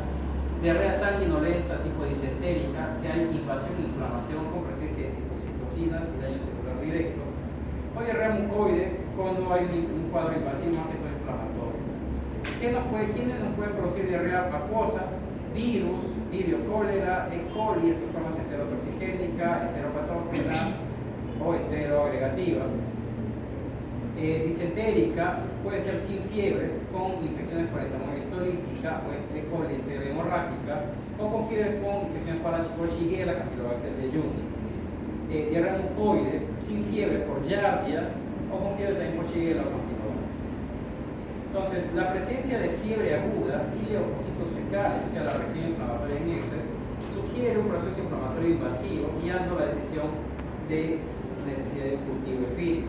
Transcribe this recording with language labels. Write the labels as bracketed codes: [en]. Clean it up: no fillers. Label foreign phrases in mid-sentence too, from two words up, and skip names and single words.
[es] Diarrea sanguinolenta, tipo disentérica, que hay invasión e inflamación con presencia de citocinas y daño celular directo. O diarrea mucoide, cuando hay un cuadro invasivo más que todo inflamatorio. ¿Quiénes nos pueden producir diarrea acuosa? Virus, Vibrio cólera, E. coli, en su forma heterotoxigénica, heteropatógena o heteroagregativa. Disentérica puede ser sin fiebre, con infecciones por entamoeba histolítica o E. coli enterohemorrágica, o con fiebre con infecciones por Shigella, Campylobacter jejuni. Diarrea mucoide, sin fiebre por Giardia, o con fiebre también por Shigella o Campylobacter. Entonces, la presencia de fiebre aguda y leucocitos fecales, o sea, la reacción inflamatoria en exceso, sugiere un proceso inflamatorio invasivo, guiando la decisión de necesidad de un cultivo empírico.